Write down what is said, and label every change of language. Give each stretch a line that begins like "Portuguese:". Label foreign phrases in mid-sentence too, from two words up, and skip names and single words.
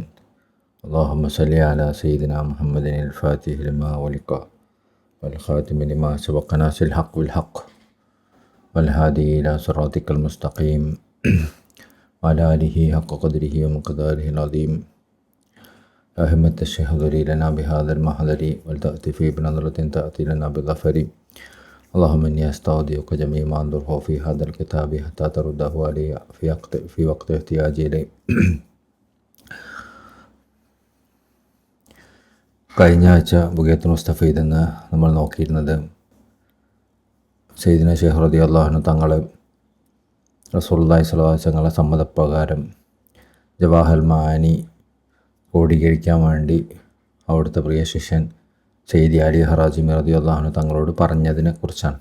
Arabic: اللهم صل على سيدنا محمد الفاتح لما ولق والخاتم لما سبق ناصر الحق بالحق والهادي إلى صراطك المستقيم وعلى آله حق قدره ومقداره العظيم. يا همة الشيخ احضري لنا بهذا المحضر ولتأتي في بنظرة تأتي لنا بالظفر. اللهم إني أستودعك جميع ما أنظره في هذا الكتاب حتى ترده علي في وقت احتياجي إليه.
Malayalam: കഴിഞ്ഞ ആഴ്ച ബുഗയത്തുൽ മുസ്തഫീദ് എന്ന് നമ്മൾ നോക്കിയിരുന്നത് സയ്യിദുനാ ശൈഖ്
Arabic: رضي الله عنه
Malayalam: തങ്ങൾ
Arabic: رسول الله صلى الله عليه وسلم
Malayalam: തങ്ങളുടെ സമ്മതപ്രകാരം ജവാഹൽ മആനി ക്രോഡീകരിക്കാൻ വേണ്ടി അവിടുത്തെ പ്രിയ ശിഷ്യൻ സയ്യിദി അലി ഹറാജിമി
Arabic: رضي الله عنه
Malayalam: തങ്ങളോട് പറഞ്ഞതിനെ കുറിച്ചാണ്.